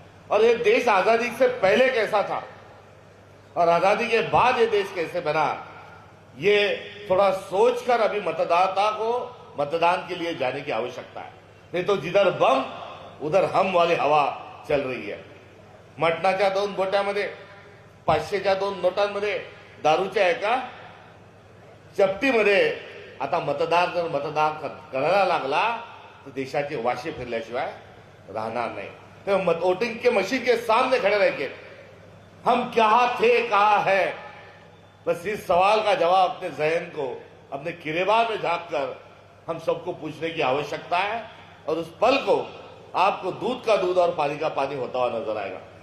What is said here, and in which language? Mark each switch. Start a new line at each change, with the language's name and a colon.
Hindi: और ये देश आजादी से पहले कैसा था और आजादी के बाद ये देश कैसे बना, ये थोड़ा सोचकर अभी मतदाता को मतदान के लिए जाने की आवश्यकता है। नहीं तो जिधर बम उधर हम वाली हवा चल रही है।
Marathi: मटणाच्या 2 गोट्यामध्ये, 500च्या 2 नोटांमध्ये, दारूच्या एका चपटीमध्ये आता मतदार जर मतदान करायला लागला तो देशाचे वाशे फिरल्याशिवाय राहणार नहीं।
Hindi: तो वोटिंग के मशीन के सामने खड़े रह के हम क्या थे कहा है, बस इस सवाल का जवाब अपने जहन को, अपने किरेबार में झांक कर हम सबको पूछने की आवश्यकता है। और उस पल को आपको दूध का दूध और पानी का पानी होता हुआ नजर आएगा।